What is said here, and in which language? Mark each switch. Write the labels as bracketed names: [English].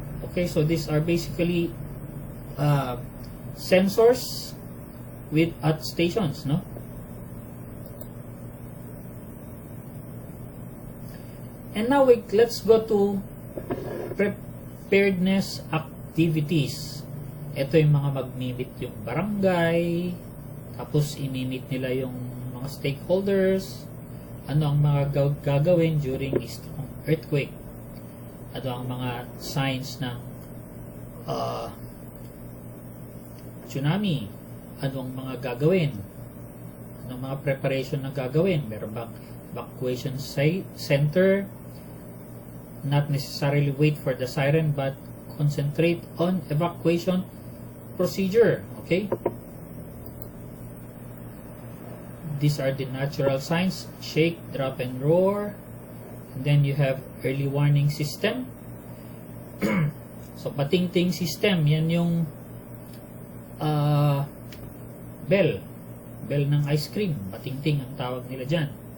[English] Okay, so these are basically sensors at stations, no? And now let's go to preparedness activities. [Filipino] Ito yung mga mag-meet yung barangay, tapos i-meet nila yung mga stakeholders, ano ang mga gagawin during strong earthquake, ano ang mga signs ng tsunami, ano ang mga gagawin, ano ang mga preparation na gagawin, meron bang evacuation center, [English] not necessarily wait for the siren but concentrate on evacuation procedure. Okay, these are the natural signs: shake, drop, and roar. And then you have early warning system. [Filipino] So patingting system, yan yung bell ng ice cream, patingting ang tawag nila dyan.